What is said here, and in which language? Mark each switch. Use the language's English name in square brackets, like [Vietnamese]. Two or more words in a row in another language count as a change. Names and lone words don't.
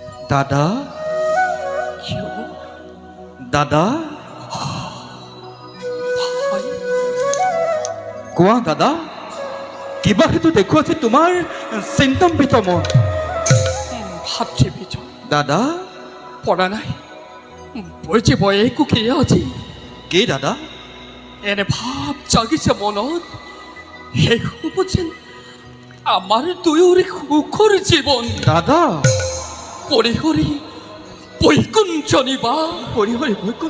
[Assamese] দাদা কিয় দাদা ভাই কোৱা দাদা কিবা হেতু দেখুৱাইছে তোমাৰ চিন্তাম্বিত মন ভাতৃ বিজয় দাদা পড়া নাই বইছে বয়ে কুকিয়ে আজি কি দাদা এনে ভাব জাগিছে মনত শেষ হ'ব যেন আমাৰ দুয়োৰে সুখৰ জীৱন দাদা পৰিহৰি বৈকুণ্ঠ নিবা হৰি বৈকুণ্ঠ